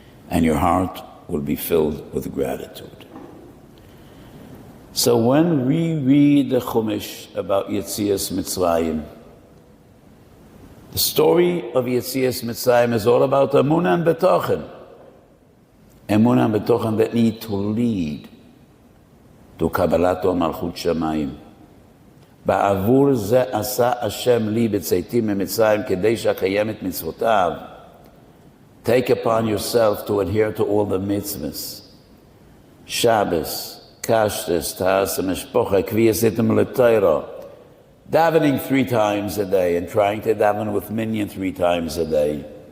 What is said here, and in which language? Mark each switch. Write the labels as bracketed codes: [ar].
[en] And your heart will be filled with gratitude. So when we read the Chumash about Yetzias Mitzrayim, the story of Yetzias Mitzrayim is all about Emunah and Betochen. Emunah and Betochen that need to lead to Kabbalat Malchut Shamayim. [he] בעבור זה עשה השם לי בצאתי ממצרים כדי שאקיים את מצוותיו. [en] Take upon yourself to adhere to all the mitzvahs. Shabbos, Kashrus, Ta'as HaMishpocha, [he] Kvi Yasitim L'Torah. [en] Davening 3 times a day and trying to daven with minyan 3 times a day.